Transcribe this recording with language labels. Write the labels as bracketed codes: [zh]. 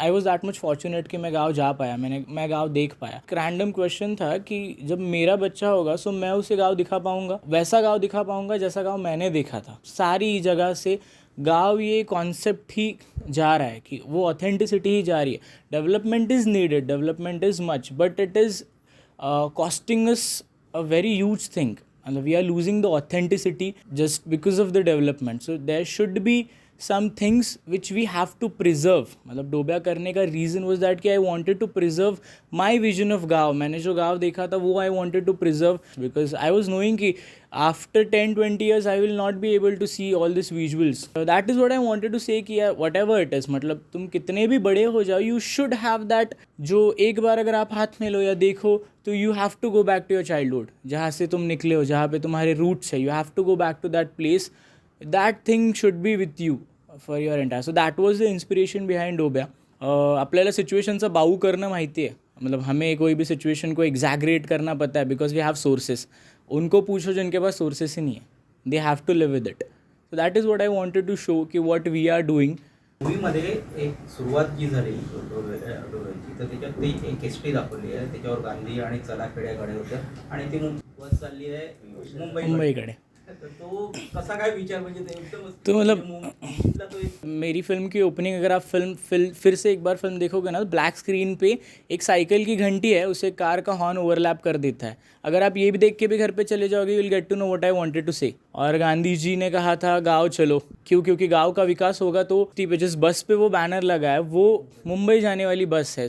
[en] I was that much fortunate [hi] कि मैं गांव जा पाया, मैं गांव देख पाया। एक रैंडम क्वेश्चन था कि जब मेरा बच्चा होगा सो मैं उसे गांव दिखा पाऊँगा, वैसा गांव दिखा पाऊँगा जैसा गांव मैंने देखा था। सारी जगह से गांव ये कॉन्सेप्ट ही जा रहा है कि वो ऑथेंटिसिटी ही जा रही है। [en] Development is needed, development is much, but it is costing us a very huge thing, and we are losing the authenticity just because of the development. So there should be some things which we have to preserve. [hi] मतलब डोब्या करने का [en] reason was that कि I wanted to preserve my vision of गाँव। [hi] मैंने जो गाँव देखा था वो [en] I wanted to preserve because I was knowing कि after 10-20 years I will not be able to see all these visuals. So that is what I wanted to say कि whatever it is, [hi] मतलब तुम कितने भी बड़े हो जाओ, [en] you should have that, [hi] जो एक बार अगर आप हाथ में लो या देखो तो [en] you have to go back to your childhood, [hi] जहाँ से तुम निकले हो, जहाँ पे तुम्हारे roots है, [en] you have to go back to that place. That thing should be with you for your entire. So that was the inspiration behind Dobya. [mr] आपल्याला सिच्युएशनचा बाऊ करणं माहिती आहे, [hi] मतलब हमें कोई भी सिचुएशन को एग्जैगरेट करना पता है [en] Because we have sources. [hi] उनको पूछो जिनके पास सोर्सेस ही नहीं है, [en] They have to live with it. So that is what I wanted to show कि what we are doing. [mr] मूवीमध्ये एक सुरुवात जी झाली डोळ्याची, तर त्याच्यात ती एक एसटी दाखवली आहे, त्याच्यावर गांधी आणि चला खेड्याकडे होतं आणि ती बस चालली आहे मुंबईकडे। तो कसा काय विचार, म्हणजे ते एकदम [hi] तो मतलब मेरी फिल्म की ओपनिंग अगर आप फिर से एक बार फिल्म देखोगे ना, ब्लैक स्क्रीन पे एक साइकिल की घंटी है, उसे कार का हॉर्न ओवरलैप कर देता है। अगर आप ये भी देख के भी घर पे चले जाओगे, [en] You will get to know what I wanted to say. [hi] और गांधी जी ने कहा था गाँव चलो, क्योंकि गाँव का विकास होगा तो जिस बस पे वो बैनर लगा है वो मुंबई जाने वाली बस है।